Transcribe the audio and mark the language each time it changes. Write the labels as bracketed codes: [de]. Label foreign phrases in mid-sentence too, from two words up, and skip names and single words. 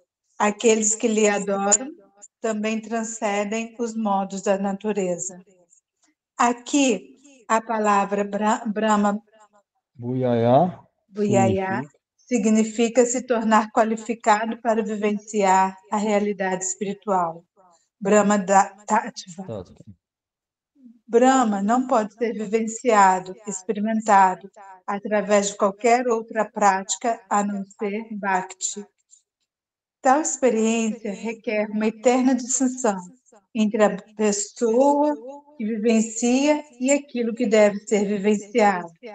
[pt] Aqueles que lhe adoram também transcendem os modos da natureza. Aqui, a palavra Brahma Buyaya Buyaya significa se tornar qualificado para vivenciar a realidade espiritual. [sa] Brahma Tattva. [pt] Brahma não pode ser vivenciado, experimentado, através de qualquer outra prática a não ser Bhakti. Tal experiência requer uma eterna distinção entre a pessoa que vivencia e aquilo que deve ser vivenciado.